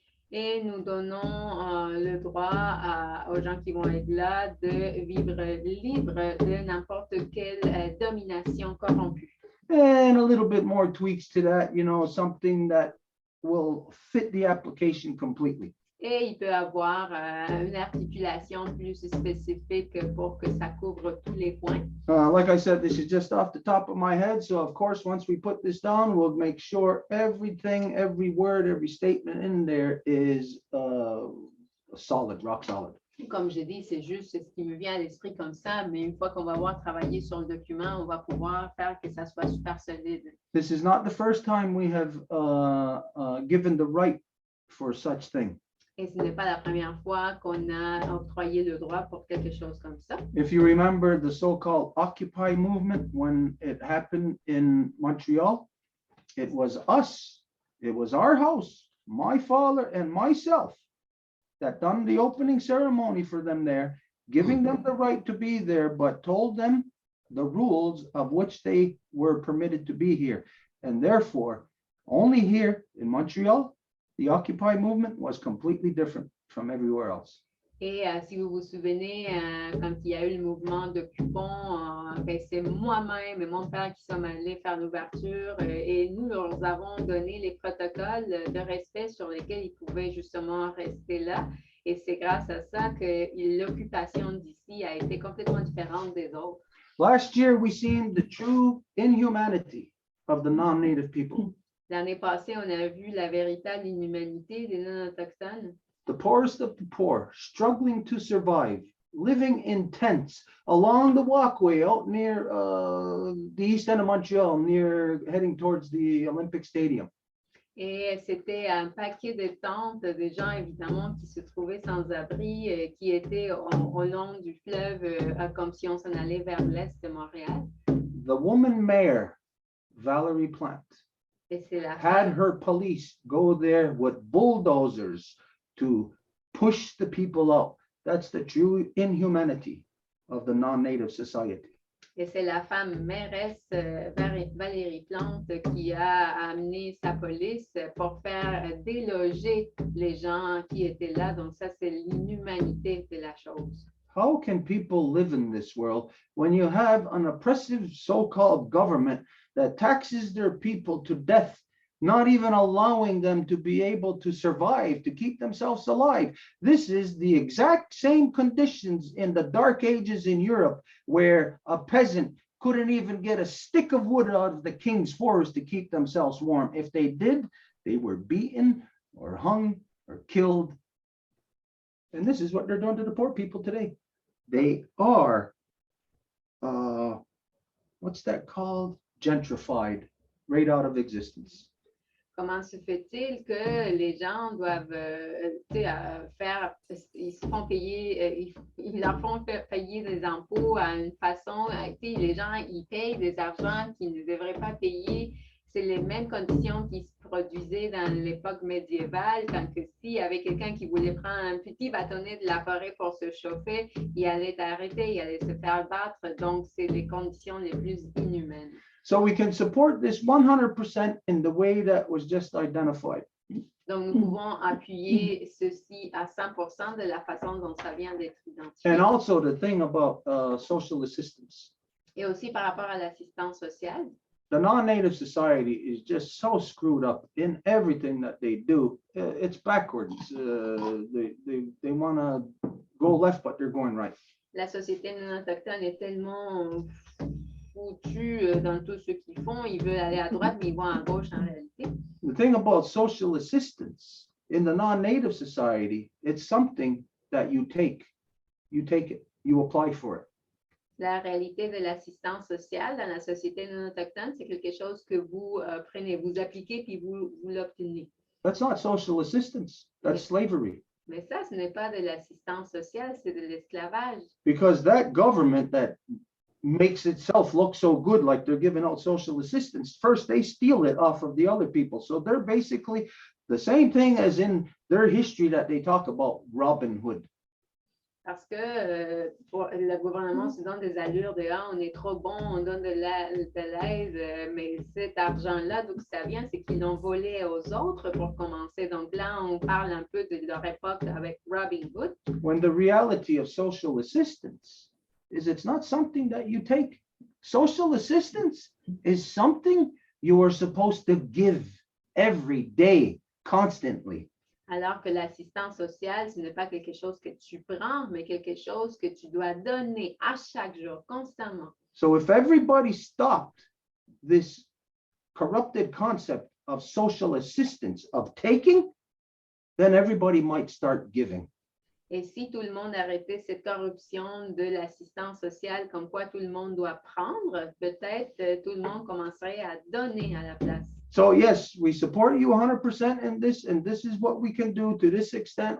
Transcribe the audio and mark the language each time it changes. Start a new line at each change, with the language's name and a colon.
French: Et nous donnons le droit aux gens qui vont être là de vivre libre de n'importe quelle domination corrompue.
English: And a little bit more tweaks to that, you know, something that will fit the application completely.
French: Et il peut avoir une articulation plus spécifique pour que ça couvre tous les points.
English: Like I said, this is just off the top of my head. So of course, once we put this down, we'll make sure everything, every word, every statement in there is solid, rock solid.
French: Comme je dis, c'est juste ce qui me vient à l'esprit comme ça, mais une fois qu'on va avoir travaillé sur le document, on va pouvoir faire que ça soit super solide.
English: This is not the first time we have given the right for such thing.
French: Et ce n'est pas la première fois qu'on a octroyé le droit pour quelque chose comme ça.
English: If you remember the so-called Occupy movement, when it happened in Montreal, it was us, it was our house, my father and myself that done the opening ceremony for them there, giving them the right to be there, but told them the rules of which they were permitted to be here. And therefore, only here in Montreal, the Occupy movement was completely different from everywhere else.
French: Et si vous vous souvenez, quand il y a eu le mouvement d'occupants, c'est moi-même et mon père qui sommes allés faire l'ouverture et nous leur avons donné les protocoles de respect sur lesquels ils pouvaient justement rester là. Et c'est grâce à ça que l'occupation d'ici a été complètement différente des autres.
English: Last year, we seen the true inhumanity of the non-native people.
French: L'année passée, on a vu la véritable inhumanité des non-autochtones.
English: The poorest of the poor, struggling to survive, living in tents along the walkway out near the east end of Montreal, near heading towards the Olympic Stadium.
French: Et c'était un paquet de tentes, des gens évidemment qui se trouvaient sans abri, qui étaient au long du fleuve, comme si on s'en allait vers l'est de Montréal.
English: The woman mayor, Valerie Plante,
French: Et c'est la
English: had
French: femme,
English: her police go there with bulldozers to push the people out. That's the true inhumanity of the non-native society.
French: et c'est la femme mairesse Valérie Plante qui a amené sa police pour faire déloger les gens qui étaient là. Donc ça, c'est l'inhumanité de la chose.
English: How can people live in this world when you have an oppressive so-called government that taxes their people to death, not even allowing them to be able to survive, to keep themselves alive? This is the exact same conditions in the Dark Ages in Europe, where a peasant couldn't even get a stick of wood out of the king's forest to keep themselves warm. If they did, they were beaten or hung or killed. And this is what they're doing to the poor people today. They are, what's that called? Gentrified, right out of existence.
French: Comment se fait-il que les gens doivent faire, ils se font payer, ils leur font payer des impôts à une façon, les gens, ils payent des argents qu'ils ne devraient pas payer. C'est les mêmes conditions qui se produisaient dans l'époque médiévale, quand s'il y avait quelqu'un qui voulait prendre un petit bâtonnet de la forêt pour se chauffer, il allait être arrêté, il allait se faire battre. Donc, c'est les conditions les plus inhumaines.
English: So we can support this 100% in the way that was just identified.
French: Donc, nous pouvons appuyer ceci à 100% de la façon dont ça vient d'être identifié.
English: And also the thing about social assistance.
French: Et aussi par rapport à l'assistance sociale.
English: The non-native society is just so screwed up in everything that they do. It's backwards. They want to go left, but they're going right.
French: La société non autochtone est tellement foutus dans tout ce qu'ils font. Ils veulent aller à droite, mais ils vont à gauche en réalité.
English: The thing about social assistance in the non-native society, it's something that you take. You take it, you apply for it.
French: La réalité de l'assistance sociale dans la société non autochtone, c'est quelque chose que vous prenez, vous appliquez, puis vous l'obtenez.
English: That's not social assistance, that's slavery.
French: Mais ça, ce n'est pas de l'assistance sociale, c'est de l'esclavage.
English: Because that government that makes itself look so good, like they're giving out social assistance, first they steal it off of the other people. So they're basically the same thing as in their history that they talk about, Robin Hood.
French: Parce que le gouvernement se donne des allures de on est trop bon, on donne de l'aide, mais cet argent-là, d'où ça vient, c'est qu'ils l'ont volé aux autres pour commencer. Donc là, on parle un peu de leur époque avec Robin Hood.
English: When the reality of social assistance is it's not something that you take. Social assistance is something you are supposed to give every day, constantly.
French: Alors que l'assistance sociale, ce n'est pas quelque chose que tu prends, mais quelque chose que tu dois donner à chaque jour, constamment.
English: So if everybody stopped this corrupted concept of social assistance, of taking, then everybody might start giving.
French: Et si tout le monde arrêtait cette corruption de l'assistance sociale, comme quoi tout le monde doit prendre, peut-être tout le monde commencerait à donner à la place.
English: So yes, we support you 100% in this, and this is what we can do to this extent.